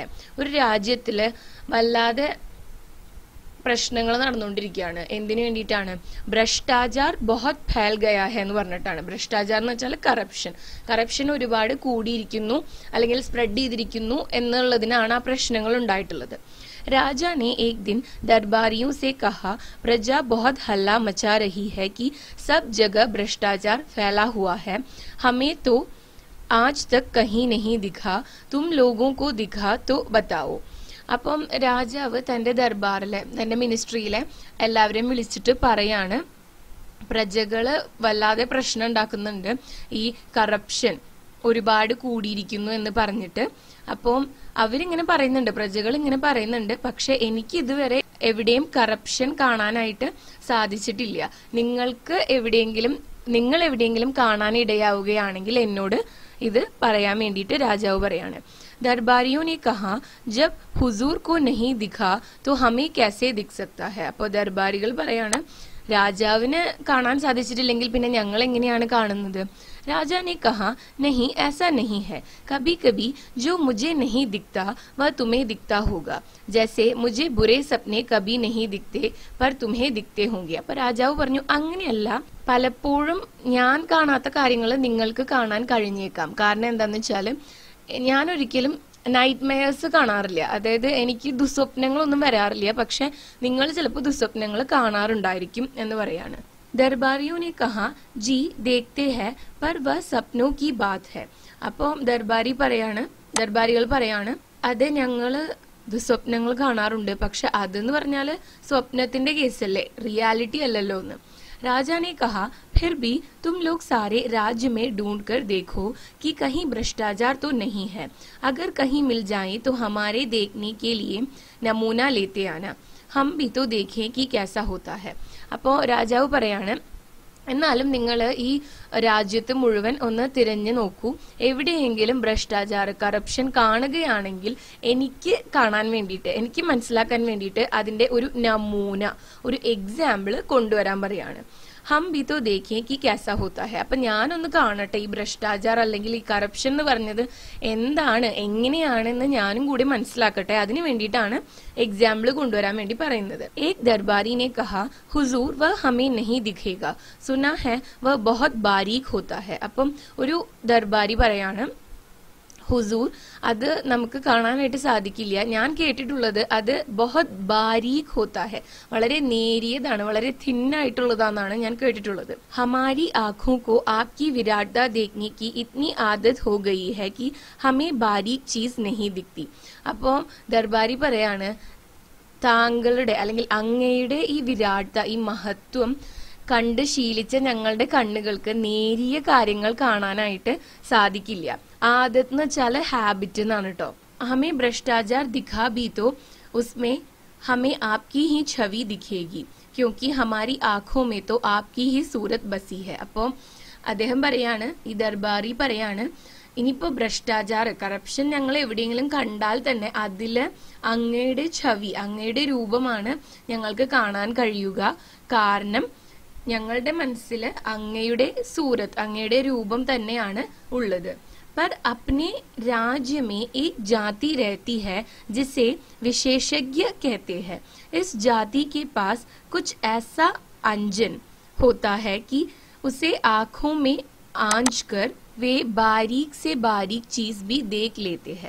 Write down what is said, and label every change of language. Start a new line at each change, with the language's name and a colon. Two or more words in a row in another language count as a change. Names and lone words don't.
Malayalam: ഒരു രാജ്യത്തില് വല്ലാതെ പ്രശ്നങ്ങൾ നടന്നുകൊണ്ടിരിക്കുകയാണ്. എന്തിനു വേണ്ടിയിട്ടാണ്?
Hindi: भ्रष्टाचार बहुत फैल गया है
Malayalam: എന്ന് പറഞ്ഞിട്ടാണ്. ഭ്രഷ്ടാചാർ എന്ന് വെച്ചാൽ കറപ്ഷൻ ഒരുപാട് കൂടിയിരിക്കുന്നു അല്ലെങ്കിൽ സ്പ്രെഡ് ചെയ്തിരിക്കുന്നു എന്നുള്ളതിനാണ് ആ പ്രശ്നങ്ങൾ ഉണ്ടായിട്ടുള്ളത്.
Hindi: राजा ने एक दिन दरबारियों से कहा, प्रजा बहुत हल्ला मचा रही है कि सब जगह भ्रष्टाचार फैला हुआ है, हमें तो आज तक कहीं नहीं दिखा, तुम लोगों को दिखा तो बताओ.
Malayalam: അപ്പം രാജാവ് തന്റെ ദർബാറിലെ, തന്റെ മിനിസ്ട്രിയിലെ എല്ലാവരെയും വിളിച്ചിട്ട് പറയാണ്, പ്രജകള് വല്ലാതെ പ്രശ്നം ഉണ്ടാക്കുന്നുണ്ട്, ഈ കറപ്ഷൻ ഒരുപാട് കൂടിയിരിക്കുന്നു എന്ന് പറഞ്ഞിട്ട്. അപ്പം അവരിങ്ങനെ പറയുന്നുണ്ട്, പ്രജകൾ ഇങ്ങനെ പറയുന്നുണ്ട്, പക്ഷെ എനിക്ക് ഇതുവരെ എവിടെയും കറപ്ഷൻ കാണാനായിട്ട് സാധിച്ചിട്ടില്ല. നിങ്ങൾ എവിടെയെങ്കിലും കാണാൻ ഇടയാവുകയാണെങ്കിൽ എന്നോട് ഇത് പറയാൻ വേണ്ടിയിട്ട് രാജാവ് പറയാണ്.
Hindi: ദർബാരിയോ ने कहा, जब हुजूर को नहीं दिखा तो हमें कैसे दिख सकता है.
Malayalam: അപ്പോൾ ദർബാരികൾ പറയാണ്, രാജാവിന് കാണാൻ സാധിച്ചിട്ടില്ലെങ്കിൽ പിന്നെ ഞങ്ങൾ എങ്ങനെയാണ് കാണുന്നത്?
Hindi: राजा ने कहा, नहीं ऐसा नहीं है, कभी कभी जो मुझे नहीं दिखता वह तुम्हें दिखता होगा, जैसे मुझे बुरे सपने कभी नहीं दिखते पर तुम्हें दिखते होंगे.
Malayalam: അപ്പോൾ രാജാവ് പറഞ്ഞു, അങ്ങനെയല്ല, പലപ്പോഴും ഞാൻ കാണാത്ത കാര്യങ്ങൾ നിങ്ങൾക്ക് കാണാൻ കഴിഞ്ഞേക്കാം. കാരണം എന്താന്ന് വെച്ചാല് ഞാൻ ഒരിക്കലും നൈറ്റ് മെയർസ് കാണാറില്ല, അതായത് എനിക്ക് ദുസ്വപ്നങ്ങളൊന്നും വരാറില്ല, പക്ഷെ നിങ്ങൾ ചിലപ്പോൾ ദുസ്വപ്നങ്ങൾ കാണാറുണ്ടായിരിക്കും എന്ന് പറയാണ്.
Hindi: दरबारियों ने कहा, जी देखते हैं पर वह सपनों की बात है.
Malayalam: അപ്പോൾ ദർബാരികൾ പറയാണ്, അതെ ഞങ്ങള് ദുസ്വപ്നങ്ങൾ കാണാറുണ്ട്, പക്ഷെ അതെന്ന് പറഞ്ഞാല് സ്വപ്നത്തിന്റെ കേസല്ലേ, റിയാലിറ്റി അല്ലല്ലോ എന്ന്.
Hindi: राजा ने कहा, फिर भी तुम लोग सारे राज्य में ढूंढ कर देखो कि कहीं भ्रष्टाचार तो नहीं है, अगर कहीं मिल जाए तो हमारे देखने के लिए नमूना लेते आना. हम भी तो देखें कि कैसा होता है.
Malayalam: അപ്പോൾ രാജാവ് പറയാണ്, എന്നാലും നിങ്ങൾ ഈ രാജ്യത്ത് മുഴുവൻ ഒന്ന് തിരഞ്ഞു നോക്കൂ, എവിടെയെങ്കിലും ഭ്രഷ്ടാചാര കറപ്ഷൻ കാണുകയാണെങ്കിൽ എനിക്ക് കാണാൻ വേണ്ടിയിട്ട്, എനിക്ക് മനസ്സിലാക്കാൻ വേണ്ടിയിട്ട് അതിന്റെ ഒരു നമൂന, ഒരു എക്സാമ്പിൾ കൊണ്ടുവരാൻ പറയാണ്.
Hindi: हम भी तो देखें कि कैसा होता है.
Malayalam: അപ്പൊ ഞാനൊന്ന് കാണട്ടെ ഈ ഭ്രഷ്ടാചാർ അല്ലെങ്കിൽ ഈ കറപ്ഷൻ എന്ന് പറഞ്ഞത് എന്താണ്, എങ്ങനെയാണെന്ന് ഞാനും കൂടി മനസ്സിലാക്കട്ടെ. അതിനു വേണ്ടിയിട്ടാണ് എക്സാമ്പിൾ കൊണ്ടുവരാൻ വേണ്ടി പറയുന്നത്.
Hindi: एक दरबारी ने कहा, हुजूर वह हमें नहीं दिखेगा, सुना है वह बहुत बारीक होता है.
Malayalam: അപ്പം ഒരു ദർബാരി പറയാണ്, ഹുസൂർ അത് നമുക്ക് കാണാനായിട്ട് സാധിക്കില്ല, ഞാൻ കേട്ടിട്ടുള്ളത് അത്
Hindi: बहुत बारीक होता है,
Malayalam: വളരെ നേരിയതാണ്, വളരെ തിന്നായിട്ടുള്ളതാണെന്നാണ് ഞാൻ കേട്ടിട്ടുള്ളത്.
Hindi: हमारी आँखों को आपकी विराटता देखने की इतनी आदत हो गई है कि हमें बारीक चीज नहीं दिखती.
Malayalam: അപ്പോൾ ദർബാരി പറയാണ്, താങ്കളുടെ അല്ലെങ്കിൽ അങ്ങയുടെ ഈ വിരാട്ടത, ഈ മഹത്വം കണ്ട് ശീലിച്ച ഞങ്ങളുടെ കണ്ണുകൾക്ക് നേരിയ കാര്യങ്ങൾ കാണാനായിട്ട് സാധിക്കില്ല. ആദത്ത് എന്ന് വെച്ചാല് ഹാബിറ്റ് എന്നാണ് കേട്ടോ.
Hindi: हमें भ्रष्टाचार दिखा भी तो उसमें हमें आपकी ही छवि दिखेगी क्योंकि हमारी आँखों में तो आपकी ही सूरत बसी है.
Malayalam: അപ്പോ അദ്ദേഹം പറയാണ്, ഈ ദർബാറി പറയാണ്, ഇനിയിപ്പോ ഭ്രഷ്ടാചാര കറപ്ഷൻ ഞങ്ങൾ എവിടെയെങ്കിലും കണ്ടാൽ തന്നെ അതില് അങ്ങയുടെ ഛവി, അങ്ങയുടെ രൂപമാണ് ഞങ്ങൾക്ക് കാണാൻ കഴിയുക. കാരണം ഞങ്ങളുടെ മനസ്സിൽ അങ്ങയുടെ സൂരത്ത്, അങ്ങയുടെ രൂപം തന്നെയാണ് ഉള്ളത്.
Hindi: पर अपने राज्य में एक जाति रहती है जिसे विशेषज्ञ कहते हैं. इस जाति के पास कुछ ऐसा अंजन होता है कि उसे आंखों में आंच कर वे बारीक से बारीक चीज भी देख लेते हैं.